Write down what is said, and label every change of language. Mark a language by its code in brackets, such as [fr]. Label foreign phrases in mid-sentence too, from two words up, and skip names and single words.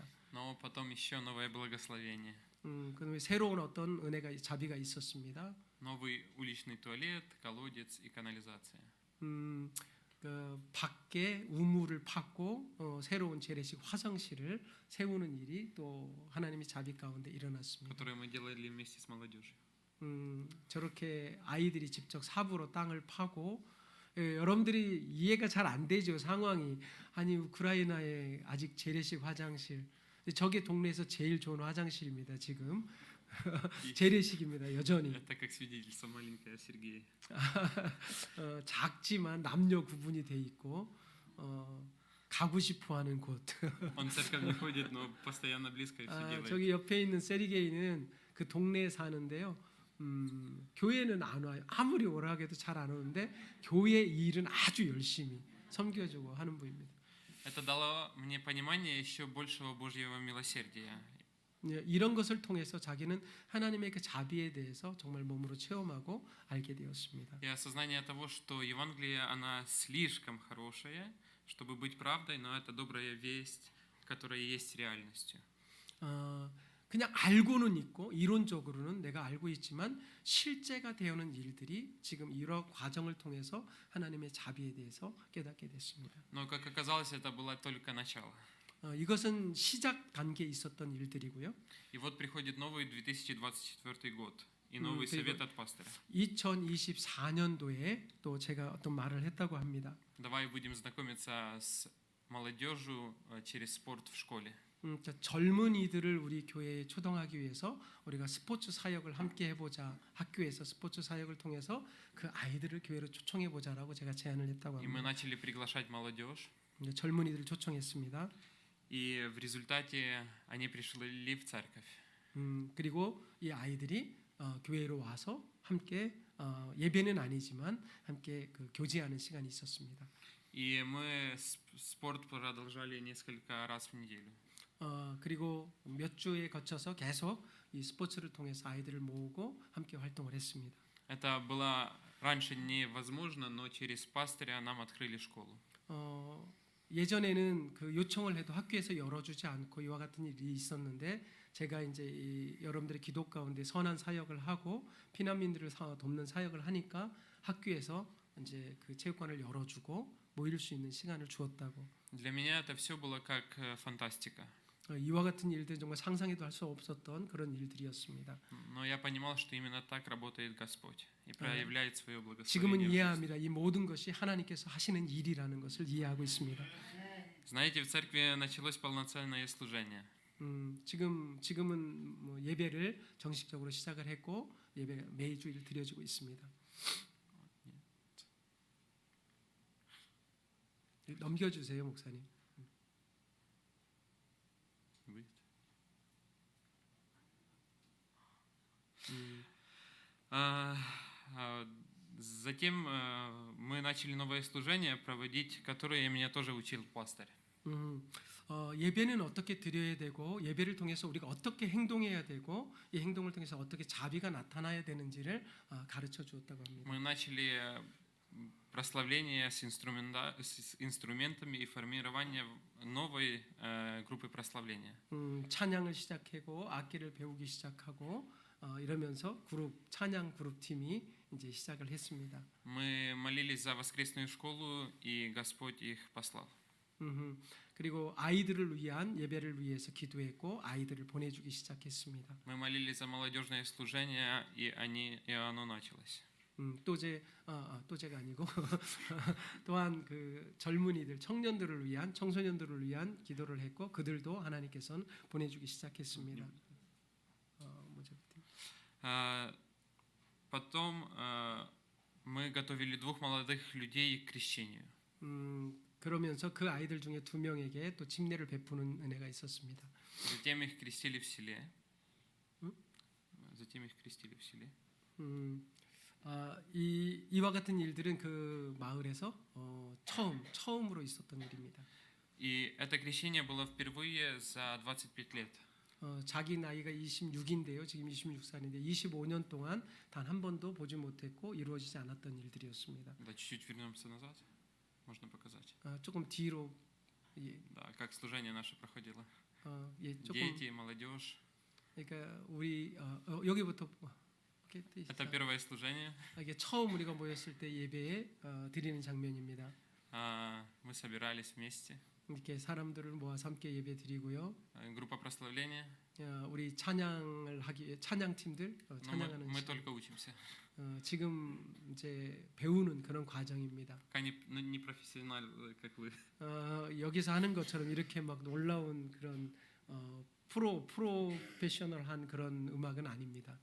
[ru] Но потом еще новое благословение. [ko] 그다음에 새로운 어떤 은혜가 자비가 있었습니다. [ru] Новый уличный туалет, колодец и канализация. [ko] 그 밖에 우물을 팠고 새로운 재래식 화장실을 세우는 일이 또 하나님의 자비 가운데 일어났습니다. [ru] Которые мы делали вместе с молодежью. [ko] 저렇게 아이들이 직접 삽으로 땅을 파고 여러분들이 이해가 잘 안 되죠 상황이. 아니 우크라이나에 아직 재래식 화장실 저게 동네에서 제일 좋은 화장실입니다 지금. 재래식입니다 여전히. [ru] Это как свидетельство маленькое Сергея. [ko] 작지만 남녀 구분이 돼 있고 가고 싶어하는 곳. [ru] Он в церковь не ходит, но постоянно близко и все делает. [ko] 저기 옆에 있는 세리게이는 그 동네에 사는데요. 교회는 안 와요. 아무리 오라 해도 잘 안 오는데 교회 일은 아주 열심히 섬겨주고 하는 분입니다. [ru] Это дало мне понимание еще большего Божьего милосердия. [ko] 이런 것을 통해서 자기는 하나님의 그 자비에 대해서 정말 몸으로 체험하고 알게 되었습니다. [ru] И осознание того, что Евангелие, она слишком хорошая, чтобы быть правдой, но это добрая весть, которая есть реальностью. [ko] 그냥 알고는 있고 이론적으로는 내가 알고 있지만 실제가 되어는 일들이 지금 이런 과정을 통해서 하나님의 자비에 대해서 깨닫게 됐습니다. [ru] Но, как оказалось, это было только начало. [ko] 이것은 시작 단계에 있었던 일들이고요. [ru] И вот приходит новый 2024 год и новый [ko] 그리고 [ru] совет от пастора. [ko] 2024년도에 또 제가 어떤 말을 했다고 합니다. [ru] Давай будем знакомиться с молодежью через спорт в школе. [ko] 젊은이들을 우리 교회에 초동하기 위해서 우리가 스포츠 사역을 함께 해보자. 학교에서 스포츠 사역을 통해서 그 아이들을 교회로 초청해보자라고 제가 제안을 했다고 [ru] И мы [ko] 합니다. [ru] начали приглашать молодежь. [ko] 젊은이들을 초청했습니다. [ru] И в результате они пришли в церковь. [ko] 그리고 이 아이들이 교회로 와서 함께 예배는 아니지만 함께 그 교제하는 시간이 있었습니다. [ru] И мы спорт продолжали несколько раз в неделю. [ko] 그리고 몇 주에 거쳐서 계속 이 스포츠를 통해서 아이들을 모으고 함께 활동을 했습니다. [ru] Это было раньше невозможно, но через пастыря нам открыли школу. [ko] 예전에는 그 요청을 해도 학교에서 열어주지 않고 이와 같은 일이 있었는데 제가 이제 여러분들의 기도 가운데 선한 사역을 하고 피난민들을 돕는 사역을 하니까 학교에서 이제 그 체육관을 열어주고 모일 수 있는 시간을 주었다고. [ru] Для меня это все было как фантастика. [ko] 이와 같은 일들은 정말 상상해도 할 수 없었던 그런 일들이었습니다. [ru] Но я понимал, что именно так работает Господь и проявляет свое [ko] 지금은 [ru] благословение. в жизни. [ko] 이해합니다. 이 모든 것이 하나님께서 하시는 일이라는 것을 이해하고 있습니다. [ru] Знаете, в церкви началось полноценное служение. [ko] 지금은 뭐 예배를 정식적으로 시작을 했고 예배 매주일 드려지고 있습니다. 넘겨주세요, 목사님. [ru] Затем мы начали новое служение проводить, которое меня тоже учил пастырь. [ko] 예배는 어떻게 드려야 되고 예배를 통해서 우리가 어떻게 행동해야 되고 이 행동을 통해서 어떻게 자비가 나타나야 되는지를 가르쳐 주었다고 합니다. [ru] Мы начали прославление с инструментами и формирование новой группы прославления. [ko] 찬양을 시작하고 악기를 배우기 시작하고 이러면서 찬양 그룹 팀이 이제 시작을 했습니다. [ru] Мы молились за воскресную школу, и Господь их послал. [ko] 그리고 아이들을 위한 예배를 위해서 기도했고 아이들을 보내주기 시작했습니다. [ru] Мы молились за молодежное служение, и оно началось. [ko] 또제가 아니고 또한 그 젊은이들, 청년들을 위한 청소년들을 위한 기도를 했고 그들도 하나님께서는 보내주기 시작했습니다. [ru] Потом мы готовили двух молодых людей к крещению. [ko] 그러면서 그 아이들 중에 2명에게 또 침례를 베푸는 은혜가 있었습니다. [ru] Затем их крестили в селе. Затем их крестили в селе. [ko] 이와 같은 일들은 그 마을에서 처음으로 있었던 일입니다. [ru] И это крещение было впервые за 25 лет. [ko] 자기 나이가 26인데요. 지금 26살인데 25년 동안 단 한 번도 보지 못했고 이루어지지 않았던 일들이었습니다. [ru] Да, чуть-чуть вернемся назад. Можно показать. [ko] 조금 뒤로 [ru] Да, как служение наше проходило. [ko] 조금 [ru] Дети, молодежь. [ko] 그러니까 우리 여기부터 [ru] Это первое служение. [ko] 이게 처음 우리가 모였을 때 예배에 드리는 장면입니다. [ru] Мы собирались вместе. [ko] 이렇게 사람들을 모아서 함께 예배 드리고요. [ru] Группа прославления. [ko] 우리 찬양을 하기 위해 찬양팀들 찬양하는 [ru] Мы [ko] 시간. [ru] только учимся. [ko] 지금 이제 배우는 그런 과정입니다. [ru] Пока не профессионалы, как вы. [ko] 여기서 하는 것처럼 이렇게 막 놀라운 그런 프로페셔널한 그런 음악은 아닙니다.